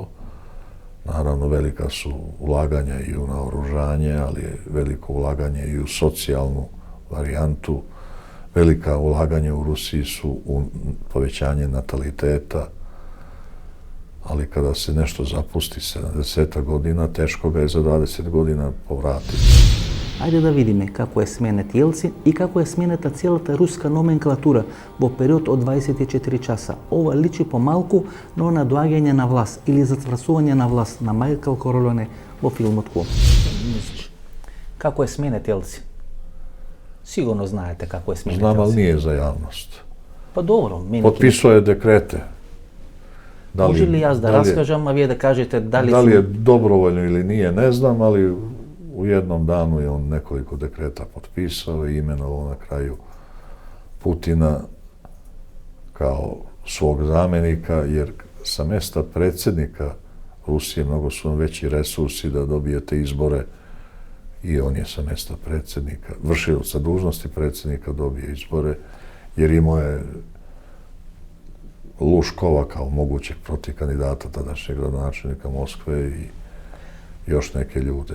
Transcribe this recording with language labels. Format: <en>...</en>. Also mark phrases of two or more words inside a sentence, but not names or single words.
<sr>Naravno, velika su ulaganja i u naoružanje, ali je veliko ulaganje i u socijalnu varijantu. Velika ulaganja u Rusiji su u povećanje nataliteta, ali kada se nešto zapusti 70 godina, teško ga je za 20 godina povratiti.</sr> <mk>Ајде да видиме како е сменет Јелцин и како е сменета целата руска номенклатура во период од 24 часа. Ова личи помалку на надоаѓање на власт или затврсување на власт на Мајкл Королоне во филмот Клон. Како е сменет Јелцин? Сигурно знаете како е сменет Јелцин. Знам,</mk> <sr>ali nije za javnost.</sr> <mk>Па добро,</mk> <sr>Potpisao je dekrete.</sr> <mk>Може ли јас да раскажам, а вие да кажете дали...</mk> <sr>Da li je dobrovoljno ili nije, ne znam, ali u jednom danu je on nekoliko dekreta potpisao i imenovao na kraju Putina kao svog zamenika, jer sa mesta predsjednika Rusije mnogo su vam veći resursi da dobijete izbore i on je sa mesta predsjednika, vršioca dužnosti predsjednika dobio izbore, jer imao je Luškova kao mogućeg protikandidata tadašnjeg gradonačelnika Moskve i još neke ljude.</sr>